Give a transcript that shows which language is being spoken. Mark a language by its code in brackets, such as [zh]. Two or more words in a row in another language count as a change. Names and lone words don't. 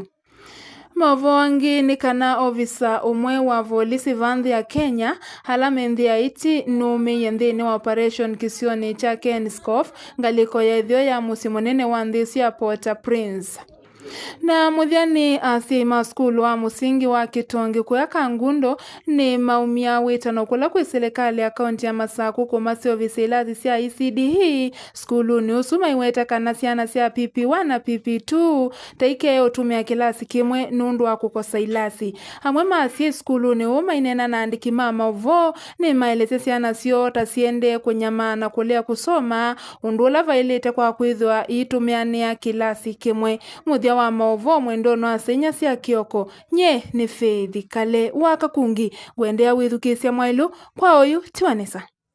[kam] Mavo wangi ni kana ofisa umwe wa polisi vandhi ya Kenya hala mendhi ya iti nume yendhini wa operation kisioni cha Kenskof ngaliko ya idhio ya musimonene wa ndhisi ya Port-au-Prince. Na muthiani athima skulu wa musingi wa Kitongi kuyaka ngundo ni maumia witano kula kwi serikali ya kaunti ya Masaku kumasi ofisi ilazi sia ECD hii skulu ni usuma iweta kana siana sia PP1 na PP2 taike utumia kilasi kimwe nundu wa kukosa ilasi hamwe maasi skulu ni uma inena na andiki mama uvo ni maeleze siana sio tasiende kunyama na kulea kusoma undula vailete kwa kuithwa itumiani ya kilasi kimwe muthia wa mauvo mwendo wa senya cia kioko nye ni Faith Kale wa Kakungi gwendea withukisia mwailu kwa oyu tiwanesa.